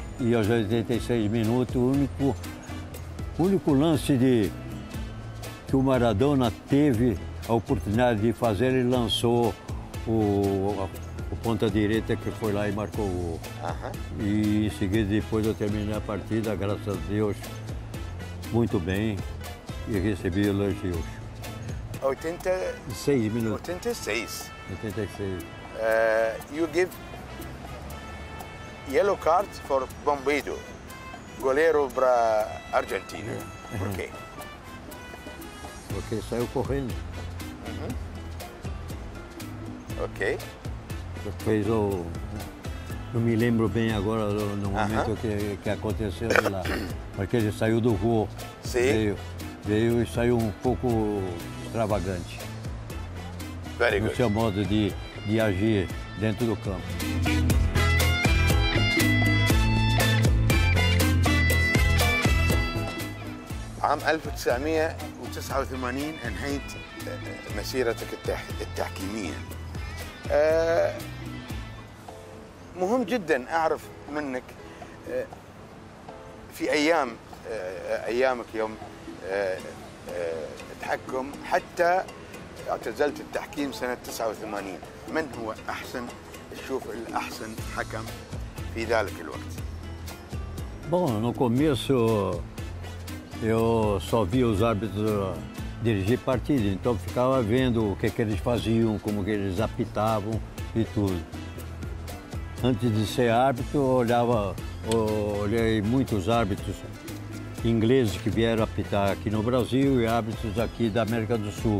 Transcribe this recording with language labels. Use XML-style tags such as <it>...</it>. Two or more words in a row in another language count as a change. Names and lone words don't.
<pt>E aos 86 minutos, o único lance que o Maradona teve a oportunidade de fazer, ele lançou o ponta direita, que foi lá e marcou o gol. E em seguida, depois eu terminei a partida, graças a Deus, muito bem, e recebi elogios. 86 minutos. 86. 86.</pt> <en>You give yellow card for Bombeiro,</en> <pt>goleiro para Argentina. Por quê? Porque saiu correndo. Ok. Fez não me lembro bem agora no momento que aconteceu de lá, porque ele saiu do gol. Sim. Veio e saiu um pouco extravagante.</pt> <en>Very</en> <pt>no</pt> <en>good.</en> <pt>seu modo de agir dentro do campo.</pt> <ar>عام 1989 انهيت مسيرتك التحكيمية. مهم جدا اعرف منك في ايامك يوم تحكم حتى اعتزلت التحكيم سنة 89. من هو تشوف الأحسن حكم في ذلك الوقت؟</ar> <pt>Bom, no começo eu só via os árbitros dirigir partida, então ficava vendo o que eles faziam, como que eles apitavam e tudo. Antes de ser árbitro, olhei muitos árbitros ingleses que vieram apitar aqui no Brasil e árbitros aqui da América do Sul.</pt>